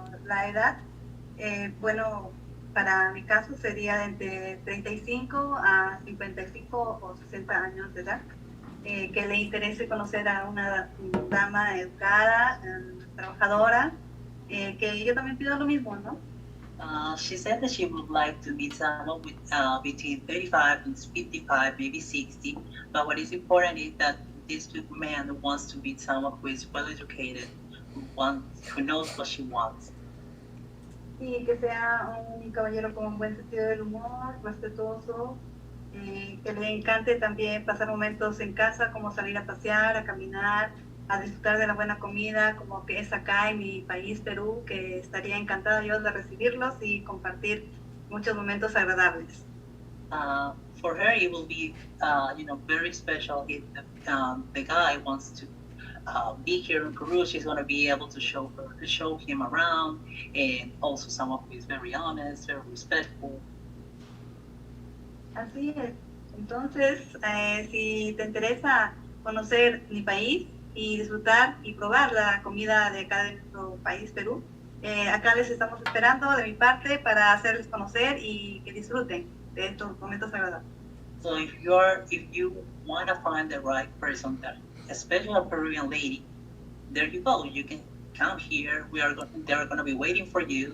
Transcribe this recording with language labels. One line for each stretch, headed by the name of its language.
Spanish: La edad, bueno, para mi caso sería de entre 35 a 55 o 60 años de edad, que le interese conocer a una dama educada, trabajadora, que yo también pido lo mismo, ¿no?
English: She said that she would like to meet someone with between 35 and 55, maybe 60. But what is important is that this man wants to meet someone who is well educated, who knows what she wants.
Spanish: Y que sea un caballero con un buen sentido del humor, respetuoso, que le encante también pasar momentos en casa, como salir a pasear, a caminar, a disfrutar de la buena comida, como que es acá en mi país, Perú, que estaría encantada yo de recibirlos y compartir muchos momentos agradables.
English: For her, it will be, very special if the guy wants to be here in Peru. She's going to be able to show him around, and also someone who is very honest, very respectful.
Spanish: Así es. Entonces, si te interesa conocer mi país y disfrutar y probar la comida de acá de nuestro país, Perú, Acá les estamos esperando de mi parte para hacerles conocer y que disfruten de estos momentos agradables.
English: So if you want to find the right person there, especially a Peruvian lady, there you go. You can come here. They're going to be waiting for you.